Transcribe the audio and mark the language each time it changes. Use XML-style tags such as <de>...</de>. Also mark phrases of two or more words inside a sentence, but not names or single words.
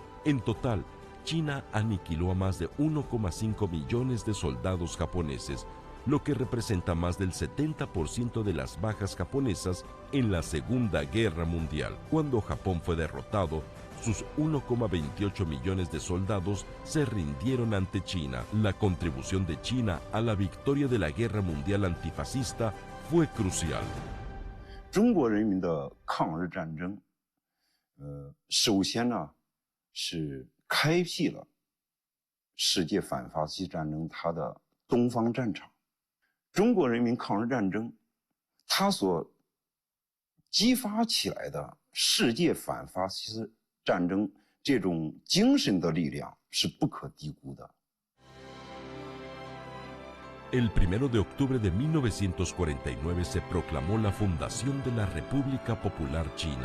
<es>En total, China aniquiló a más de 1,5 millones de soldados japoneses, lo que representa más del 70% de las bajas japonesas en la Segunda Guerra Mundial. Cuando Japón fue derrotado, sus 1,28 millones de soldados se rindieron ante China. La contribución de China a la victoria de la Guerra Mundial Antifascista fue crucial.</es> <zh>中国人民的抗日战争，首先呢是开辟了世界反法西斯战争它的东方战场。中国人民抗日战争，它所激发起来的世界反法西斯战争这种精神的力量是不可低估的。</zh> <es>El 1 de octubre de 1949 se proclamó la fundación de la República Popular China.</es>